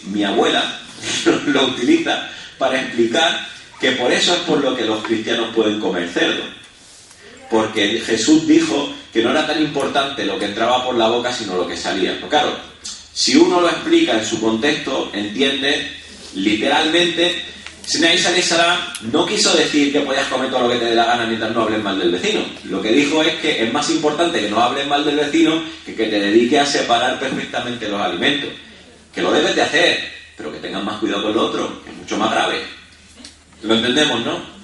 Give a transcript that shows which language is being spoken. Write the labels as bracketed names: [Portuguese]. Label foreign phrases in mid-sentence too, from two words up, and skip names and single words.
[Spanish] Mi abuela lo utiliza para explicar que por eso es por lo que los cristianos pueden comer cerdo. Porque Jesús dijo que no era tan importante lo que entraba por la boca, sino lo que salía. Pero claro, si uno lo explica en su contexto, entiende literalmente. Sina Isa [Arabic] عليه السلام [Spanish] no quiso decir que podías comer todo lo que te dé la gana mientras no hables mal del vecino. Lo que dijo es que es más importante que no hables mal del vecino que te dediques a separar perfectamente los alimentos. Que lo debes de hacer, pero que tengas más cuidado con lo otro, que es mucho más grave. Lo entendemos, ¿no?